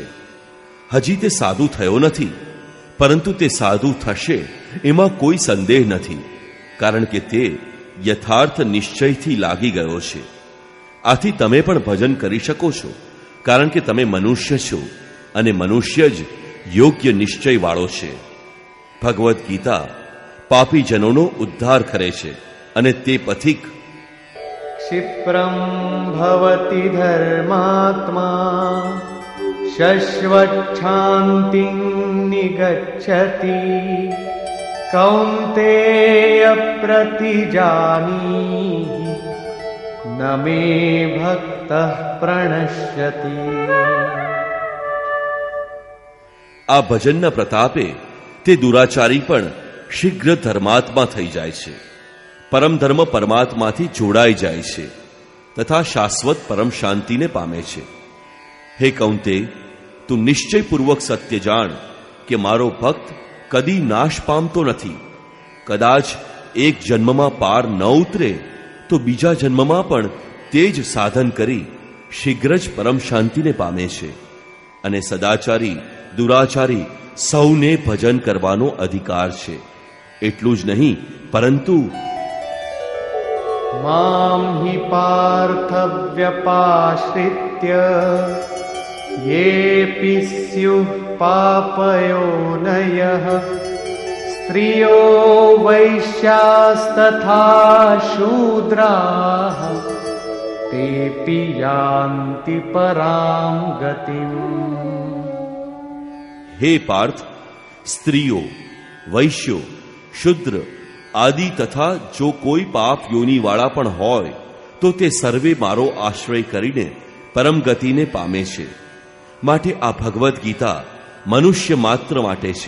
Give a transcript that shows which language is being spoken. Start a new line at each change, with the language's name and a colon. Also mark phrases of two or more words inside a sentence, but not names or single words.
Gujarati: હજી તે સાધુ થયો નથી, પરંતુ તે સાધુ થશે એમાં કોઈ સંદેહ નથી, કારણ કે તે યથાર્થ નિશ્ચયથી લાગી ગયો છે. આથી તમે પણ ભજન કરી શકો છો, કારણ કે તમે મનુષ્ય છો અને મનુષ્ય જ યોગ્ય નિશ્ચયવાળો છે. ભગવદ્ ગીતા પાપીજનોનો ઉદ્ધાર કરે છે અને તે પથિક
Sanskrit: क्षिप्रं भवति धर्मात्मा शश्वच्छान्तिं निगच्छति कौन्तेय प्रतिजानीहि न मे भक्तः प्रणश्यति।
Gujarati: આ ભજનના પ્રતાપે તે દુરાચારી પણ શીઘ્ર ધર્માત્મા થઈ જાય છે, પરમ ધર્મ પરમાત્માથી જોડાઈ જાય છે તથા શાશ્વત પરમ શાંતિને પામે છે. હે કૌંતે, તું નિશ્ચયપૂર્વક સત્ય જાણ કે મારો ભક્ત કદી નાશ પામતો નથી. કદાચ એક જન્મમાં પાર ન ઉતરે તો બીજા જન્મમાં પણ તે જ સાધન કરી શીઘ્ર જ પરમ શાંતિને પામે છે. અને સદાચારી દુરાચારી સૌને ભજન કરવાનો અધિકાર છે. એટલું જ નહીં, પરંતુ
Sanskrit: मां हि पार्थव्यपाश्रित्य येऽपि स्युः पापयोनयः स्त्रियो वैश्यास्तथा शूद्राः तेऽपि यान्ति परां गतिम्।
Gujarati: હે પાર્થ, સ્ત્રીઓ, વૈશ્યો, શુદ્ર આદિ તથા જો કોઈ પાપ યોનિવાળા પણ હોય તો તે સર્વે મારો આશ્રય કરીને પરમ ગતિને પામે છે. માટે આ ભગવદ્ ગીતા મનુષ્ય માત્ર માટે છે.